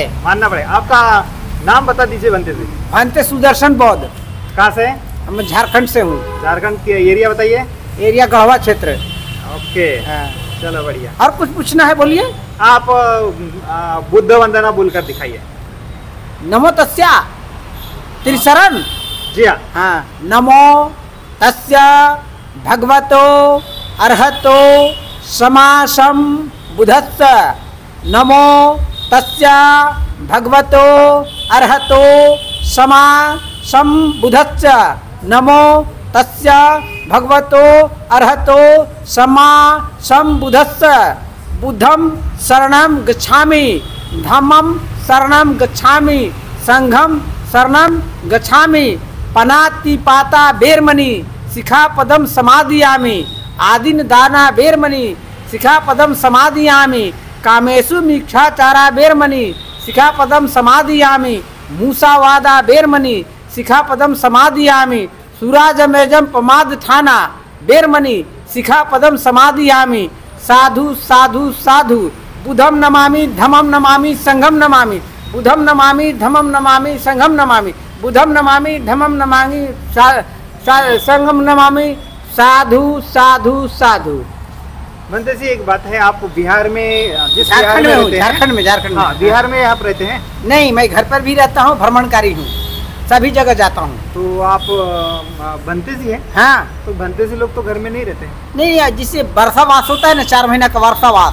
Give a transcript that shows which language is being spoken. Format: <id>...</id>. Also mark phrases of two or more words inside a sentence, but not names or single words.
<hi>मानना पड़ेगा। आपका नाम बता दीजिए बनते जी। भंते सुदर्शन बौद्ध। कहाँ से? हम झारखंड से हूँ। झारखंड के एरिया बताइए। एरिया गढ़वा क्षेत्र। ओके, हाँ। चलो बढ़िया। और कुछ पूछना है बोलिए। आप बुद्ध वंदना बोलकर दिखाइए।</hi> <pi>नमो तस्या त्रिशरण।</pi> <hi>जी हाँ।</hi> <pi>हाँ, नमो तस्या भगवतो अर्हतो समासम बुधस्स। नमो तस्या भगवतो अर्हतो समासम बुधस्स। नमो तस्या भगवतो अर्हतो समासम बुधस्स। बुद्धं शरणं गच्छामि, धम्मं शरणं गच्छामि, संघं शरणं गच्छामि। पनातिपाता बेरमणि शिखापदं समादियामि। आदिन दाना बेरमणि शिखापदं समादियामि। कामेषु मिक्षाचारा बेरमणि शिखापदं समादियामि। मूसावादा बेरमणि शिखापदं समादियामि। सुराजमेजं पमाद थाना बेरमणि शिखापदं समादियामि। साधु साधु साधु बुधं नमामि, धम्मं नमामि, संघं नमामि। बुधं नमामि, धम्मं नमामि, संघं नमामि। बुधं नमामि, धम्मं नमामि, संघं नमामि। साधु साधु साधु।</pi> <hi>बनते जी एक बात है, आप बिहार में, जिस झारखंड में हूँ, रहते हैं- झारखंड में हाँ, बिहार में आप रहते हैं? नहीं, मैं घर पर भी रहता हूँ, भ्रमणकारी हूँ, सभी जगह जाता हूँ। तो आप बनते जी हैं? हाँ, तो बनते जी लोग तो घर में नहीं रहते हैं। नहीं, जिससे वर्षावास होता है ना, 4 महीना का वर्षावास।</hi>